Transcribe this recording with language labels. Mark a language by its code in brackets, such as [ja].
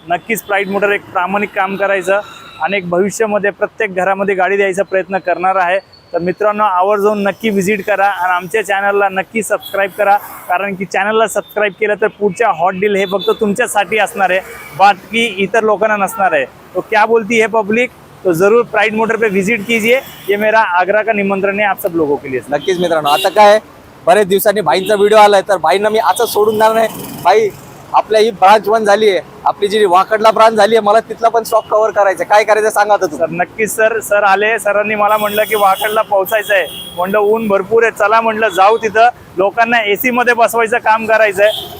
[mr] नक्कीच pride motor एक प्रामाणिक काम करायचं आणि एक भविष्यामध्ये प्रत्येक घरामध्ये गाडी द्यायचा प्रयत्न करणार आहे. तर मित्रांनो आवर्जून नक्की व्हिजिट करा आणि आमच्या चॅनलला नक्की सबस्क्राईब करा, कारण की चॅनलला सबस्क्राईब केलं तर पुढच्या हॉट डील हे फक्त तुमच्यासाठी असणार आहे, बाकी इतर लोकांना नसणार आहे. [hi] तो क्या बोलती है पब्लिक, तो जरूर प्राइड मोटर पे विजिट कीजिए. ये मेरा आग्रह का निमंत्रण है आप सब लोगों के लिए. [mr] नक्कीच मित्रांनो, आता काय बरेच दिवसांनी भाईंचा व्हिडिओ आलाय, तर भाईंना मी असं सोडून देणार नाही. भाई आपल्या ही ब्रांच 1 झाली आहे, आपली जी वाकडला ब्रांच झाली आहे, मला तिथला पण स्टॉक कव्हर करायचा. काय करायचं सांगा आता सर. नक्कीच सर. सर आले, सरांनी मला म्हणलं की वाकडला पोहोचायचं आहे. म्हणलं ऊन भरपूर आहे, चला म्हणलं जाऊ तिथं, लोकांना AC मध्ये बसवायचं काम करायचं आहे.